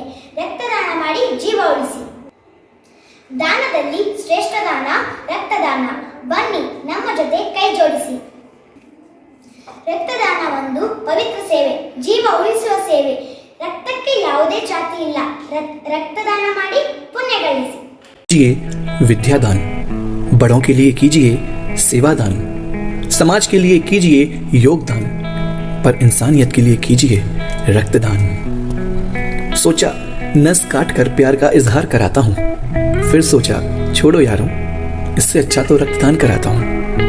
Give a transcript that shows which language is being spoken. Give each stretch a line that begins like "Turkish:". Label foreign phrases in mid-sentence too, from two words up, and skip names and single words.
Kannada: ರಕ್ತದಾನ ಮಾಡಿ ಜೀವ ಉಳಿಸಿ. ದಾನದಲ್ಲಿ ಶ್ರೇಷ್ಠ ದಾನ ರಕ್ತದಾನ. ಬನ್ನಿ ನಮ್ಮ ಜೊತೆ ಕೈ ಜೋಡಿಸಿ. ರಕ್ತದಾನ ಒಂದು ಪವಿತ್ರ ಸೇವೆ, ಜೀವ ಉಳಿಸುವ ಸೇವೆ. ರಕ್ತಕ್ಕೆ ಯಾವುದೇ ಯಾವುದೇ ಜಾತಿ ಇಲ್ಲ. ರಕ್ತದಾನ ಮಾಡಿ ಪುಣ್ಯ ಗಳಿಸಿ.
Hindi: कीजिए विद्यादान, बड़ों के लिए कीजिए सेवादान, समाज के लिए कीजिए योगदान, पर इंसानियत के लिए कीजिए रक्तदान। सोचा नस काट कर प्यार का इजहार कराता हूँ, फिर सोचा छोड़ो यारों, इससे अच्छा तो रक्तदान कराता हूँ।